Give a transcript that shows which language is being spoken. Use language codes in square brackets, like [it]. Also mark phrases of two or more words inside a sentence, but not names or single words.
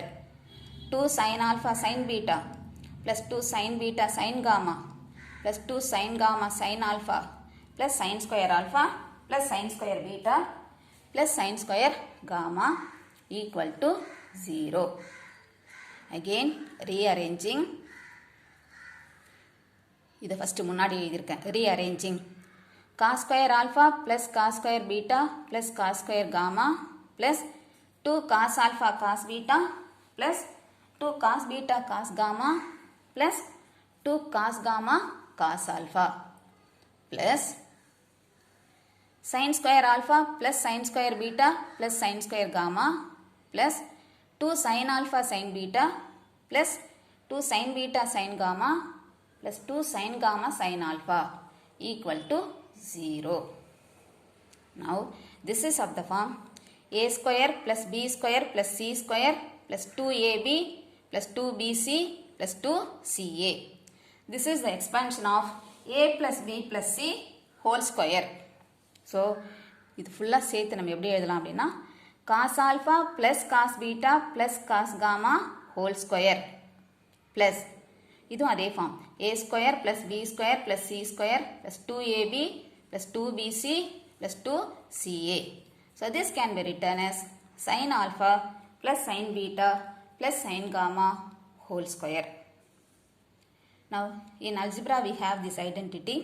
[en] 2 sin alpha sin beta plus 2 sin beta sin gamma plus 2 sin gamma sin alpha plus sin square alpha plus sin square beta plus sin square gamma equal to 0. Again rearranging. [ta] இது ஃபஸ்ட்டு முன்னாடி எழுதியிருக்கேன். [en] rearranging cos square alpha plus cos square beta plus cos square gamma plus 2 cos alpha cos beta plus 2 cos beta cos gamma plus 2 cos gamma cos alpha plus sin square alpha plus sin square beta plus sin square gamma plus 2 sin alpha sin beta plus 2 sin beta sin gamma plus 2 sin gamma sin alpha equal to 0. Now this is of the form a square plus b square plus c square plus 2ab plus 2bc plus 2ca. This is the expansion of a plus b plus c whole square. [ta] ஸோ இது ஃபுல்லாக சேர்த்து நம்ம எப்படி எழுதலாம் அப்படின்னா [en] cos alpha plus cos beta plus cos gamma whole square plus [ta] இதுவும் அதே ஃபார்ம் [en] a square plus b square plus c square plus 2ab plus 2bc plus 2ca. So this can be written as sin alpha plus sin beta plus sin gamma whole square. Now in algebra we have this identity.